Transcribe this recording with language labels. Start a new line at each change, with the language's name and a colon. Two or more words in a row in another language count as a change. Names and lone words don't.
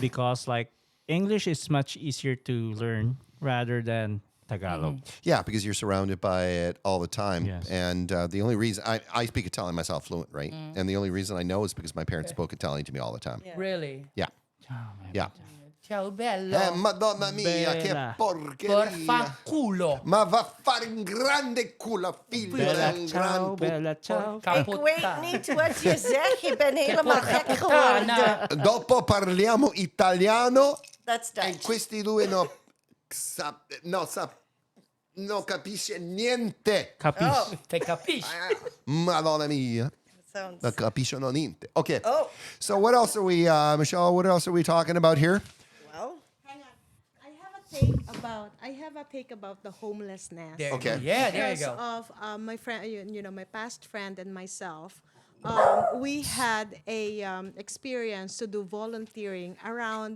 English: because like English is much easier to learn rather than Tagalog. Yeah, because you're surrounded by it all the time. Yes. And the only reason I speak Italian myself fluent, right? And the only reason I know is because my parents spoke Italian to me all the time. Yeah. Really? Yeah. Yeah.
Italian: Ciao bello. Madonna mia, che Bella. Por porcheria. fanculo. Ma va a fare un grande culo, figlio Bella di un ciao, gran bella ciao.
Dutch: Ik weet niet wat je zegt. Je bent helemaal gek geworden.
Italian: Dopo parliamo italiano
English: That's
Italian: e
English: Dutch.
Italian: questi due non capisce niente. Capiche? Oh, Te capisci? Madonna mia.
English: sounds.
Italian: Non capiscono niente.
English: Okay. Oh, So what else are we, Michelle, what else are we talking about here? well. Hang on. I have a take about the homelessness. There Okay. You go. Yeah, there you Because go. of my friend, my past friend and myself, we had a experience to do volunteering around